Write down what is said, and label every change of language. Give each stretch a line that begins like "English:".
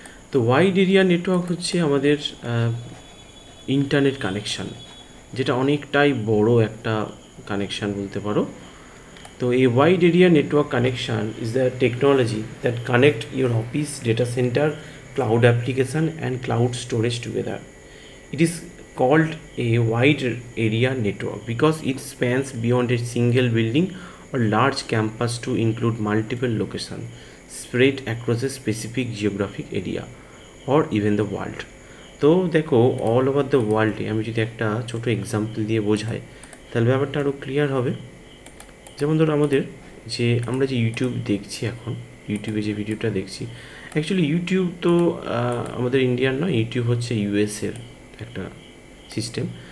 Bangla: তো wide area network হচ্ছে আমাদের ইন্টারনেট কানেকশান, যেটা অনেকটাই বড় একটা কানেকশান বলতে পারো। তো এই
English: Wide area network connection is the technology that connect your office, data centre, cloud application and cloud storage together. It is called a wide area network because it spans beyond a single building or large campus to include multiple locations spread across a specific geographic area or even the world.
Bangla: তো দেখো
English: all over the ওয়ার্ল্ডে
Bangla: আমি যদি একটা ছোটো example দিয়ে বোঝাই তাহলে ব্যাপারটা আরও ক্লিয়ার হবে। যেমন ধরো আমরা যে ইউটিউব দেখছি, এখন ইউটিউবে যে ভিডিওটা দেখছি, অ্যাকচুয়ালি ইউটিউব তো আমাদের ইন্ডিয়ার নয়, ইউটিউব হচ্ছে ইউএসের একটা সিস্টেম।